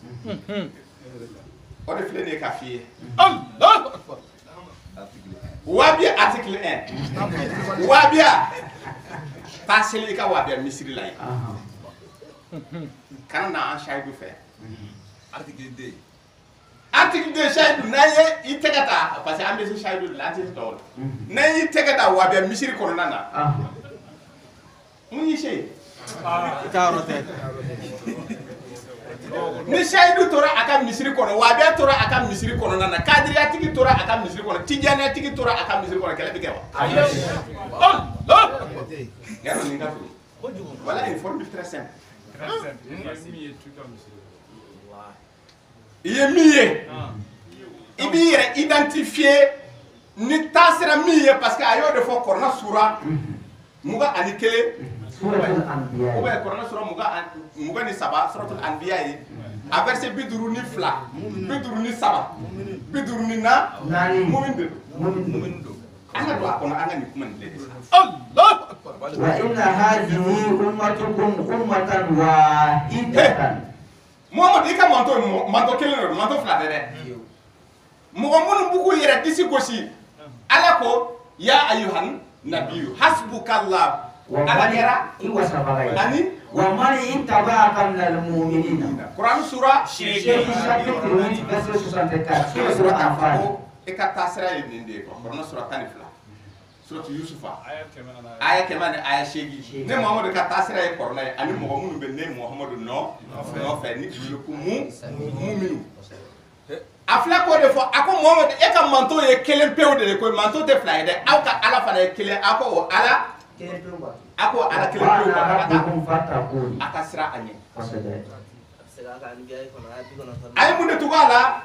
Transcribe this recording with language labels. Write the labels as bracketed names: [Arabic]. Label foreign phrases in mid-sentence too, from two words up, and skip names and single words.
[Bambara] o de filɛ nin ye k'a f'i ye Wabiya article 1 Wabiya taa seli i ka Wabiya misiri la yen kana na an Seyidu fɛ article 2 Seyidu n'an ye i tɛgɛ ta [French] parce que [Bambara] an bɛ se Seyidu de la an tɛ se tɔw la n'an y'i tɛgɛ ta Wabiya misiri kɔnɔna na mun y'i se ni Seyidu tora a ka misiri kɔnɔ Wabiya tora a ka misiri kɔnɔna na Kadiriya tigi tora a ka misiri kɔnɔ Tijaniya tigi tora a ka misiri kɔnɔ kɛlɛ bɛ kɛ wa yarɔ nin ka to [French] voilà une formule très simple [Bambara] i ye min ye i b'i yɛrɛ identifier ni taasira min ye [French] parce que [Bambara] a y'o de fɔ Kɔrɔna sura 21 ou bien Kɔrɔna sura 23 suratul Anbiya ye a verset 52 53 54 mumin de don an ka don a kɔnɔ an ka nin kuma nin lajɛ [Arabic] وإن هذه أمتكم أمة واحدة [Bambara] Muhammad i ka manto kelen don manto fila tɛ dɛ mɔgɔ minnu b'u k'u yɛrɛ disi gosi Ala ko [Arabic] يا أيها النبي حسبك الله [Bambara] Ala kɛra ani [Arabic] ومن اتبعك من المؤمنين [Bambara] Quran sura verset 64 sura Anfal e ka taasira ye nin de ye Quran sura 12 suratu Yusufa aya 100 ni aya 8 ne Muhammadu ka taasira ye Kɔrɔna ye ani mɔgɔ minnu bɛ ne Muhammadu nɔfɛ ni ko mu'minu a filɛ k'o de fɔ a ko Muhammadu e ka manto ye kelen pewu de ye koyi manto tɛ fila ye dɛ aw ka Ala fana ye kelen a ko o Ala kelen pewu a ka sira a ɲɛ a ye mun de tugu a la